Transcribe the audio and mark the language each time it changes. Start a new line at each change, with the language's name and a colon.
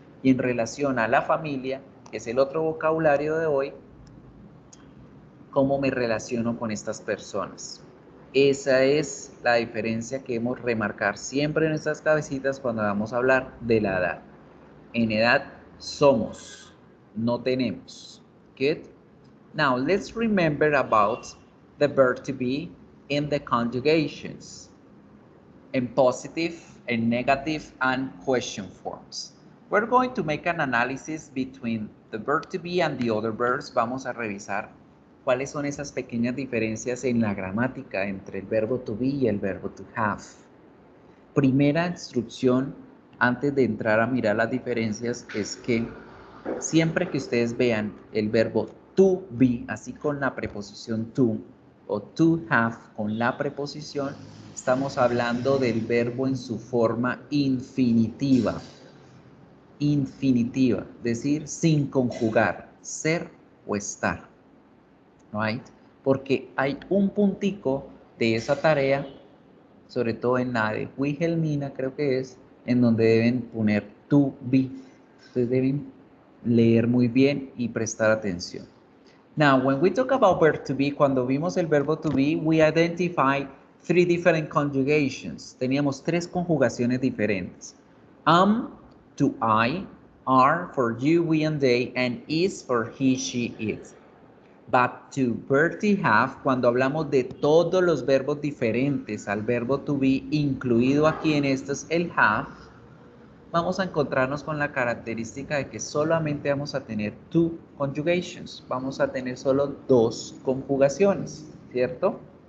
Spanish: Y en relación a la familia, que es el otro vocabulario de hoy, cómo me relaciono con estas personas. Esa es la diferencia que debemos remarcar siempre en nuestras cabecitas cuando vamos a hablar de la edad. En edad somos, no tenemos.
English: Good? Now let's remember about the verb to be in the conjugations, in positive and negative and question forms. We're going to make an analysis between the verb to be and the other verbs.
Spanish: Vamos a revisar cuáles son esas pequeñas diferencias en la gramática entre el verbo to be y el verbo to have. Primera instrucción antes de entrar a mirar las diferencias es que siempre que ustedes vean el verbo to be, así con la preposición to, o to have con la preposición, estamos hablando del verbo en su forma infinitiva. Infinitiva, decir sin conjugar, ser o estar.
English: Right?
Spanish: Porque hay un puntico de esa tarea, sobre todo en la de Wilhelmina, creo que es, en donde deben poner to be. Entonces deben leer muy bien y prestar atención.
English: Now, when we talk about verb to be,
Spanish: cuando vimos el verbo to be,
English: we identify three different conjugations.
Spanish: Teníamos 3 conjugaciones diferentes.
English: To I, are for you, we, and they, and is for he, she, it. But to, Bertie, have,
Spanish: cuando hablamos de todos los verbos diferentes al verbo to be, incluido aquí en estos el have, vamos a encontrarnos con la característica de que solamente vamos a tener
English: two conjugations.
Spanish: Vamos a tener solo 2 conjugaciones, ¿cierto?